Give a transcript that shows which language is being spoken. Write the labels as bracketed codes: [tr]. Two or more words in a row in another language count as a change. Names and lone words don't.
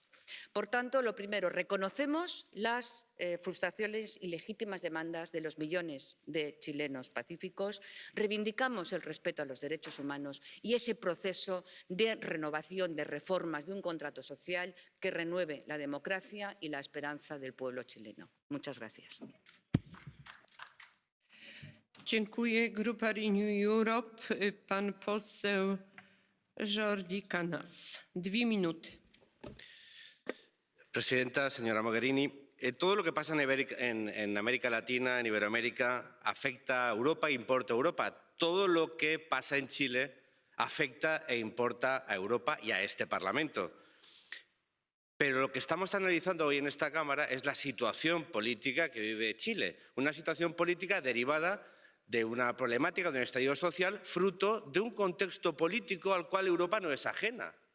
[es] Por tanto, lo primero, reconocemos las frustraciones y legítimas demandas de los millones de chilenos pacíficos, reivindicamos el respeto a los derechos humanos y ese proceso de renovación, de reformas, de un contrato social que renueve la democracia y la esperanza del pueblo chileno. Muchas gracias. [pl] Dziękuję. Grupa Renew Europe, pan poseł Jordi Canas. 2 minuty. [es] Presidenta, señora Mogherini, todo lo que pasa en América Latina, en Iberoamérica, afecta a Europa e importa a Europa. Todo lo que pasa en Chile afecta e importa a Europa y a este Parlamento. Pero lo que estamos analizando hoy en esta Cámara es la situación política que vive Chile, una situación política derivada de una problemática, de un estallido social, fruto de un contexto político al cual Europa no es ajena.